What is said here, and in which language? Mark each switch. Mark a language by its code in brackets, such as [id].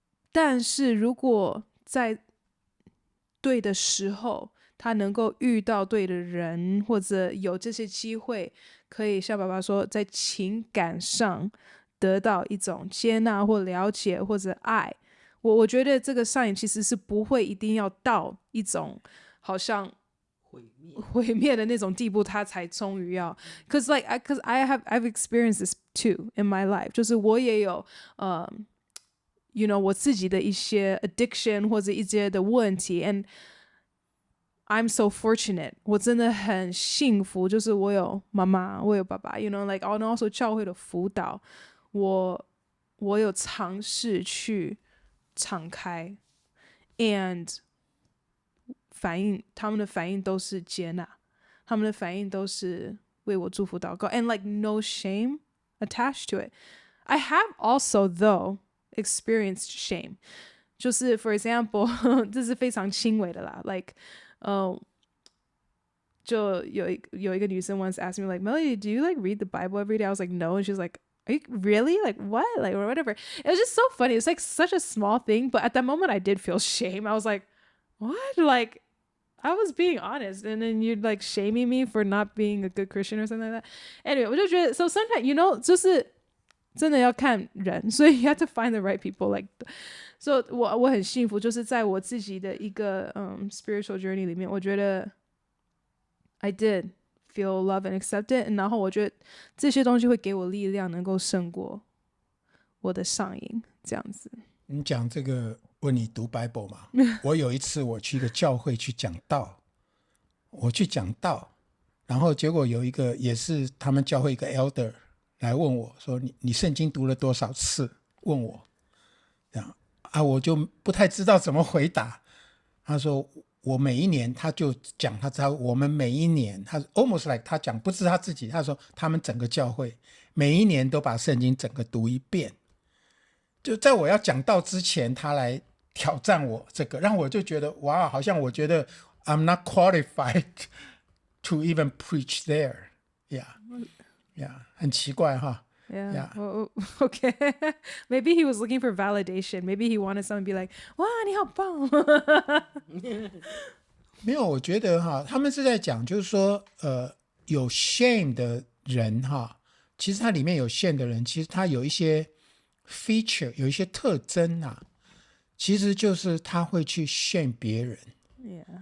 [zh] 但是如果在对的时候，他能够遇到对的人，或者有这些机会，可以像爸爸说，在情感上得到一种接纳或了解或者爱。我觉得这个上瘾其实是不会一定要到一种好像毁灭的那种地步，他才终于要。 [en] Cause I've experienced this too in my life， [zh] 就是我也有我自己的一些 addiction 或者一些的问题 ，and [en] I'm so fortunate， [zh] 我真的很幸福，就是我有妈妈，我有爸爸 ， [en] you know like and also [zh] 教会的辅导，我有尝试去敞开 ，and 他们的反应都是接纳，他们的反应都是为我祝福祷告 ， [en] and like no shame attached to it. I have also though experienced shame. [zh] 就是 [en] for example [zh] 这是非常轻微的啦 [en] like [zh] 就有一个女生 [en] once asked me like Melody do you like read the Bible every day I was like no and she was like are you really like what like or whatever it was just so funny it's like such a small thing but at that moment I did feel shame I was like what like I was being honest and then you're like shaming me for not being a good Christian or something like that anyway [zh] 我就觉得 [en] so sometimes you know [zh] 就是真的要看人所以 [en] you have to find the right people like [zh] so 我很幸福就是在我自己的一个spiritual journey 里面我觉得 [en] I did feel love and accepted [zh] 然后我觉得这些东西会给我力量能够胜过我的上瘾这样子你讲这个问你读 Bible 嘛我有一次我去一个教会去讲道我去讲道然后结果有一个也是他们教会一个 elder来问我说你圣经读了多少次问我这样啊我就不太知道怎么回答他说我每一年他就讲他我们每一年他 [en] almost like [zh] 他讲不是他自己他说他们整个教会每一年都把圣经整个读一遍就在我要讲道之前他来挑战我这个让我就觉得哇好像我觉得 [en] I'm not qualified to even preach there yeah [zh] 很奇怪哈 [en] Yeah. Well, okay. Maybe he was looking for validation. Maybe he wanted someone to be like, [zh] 哇，你好棒。没有，我觉得哈，他们是在讲，就是说，有 shame 的人哈，其实他里面有 shame 的人，其实他有一些 feature， 有一些特征啊，其实就是他会去 shame 别人。 [en] Yeah.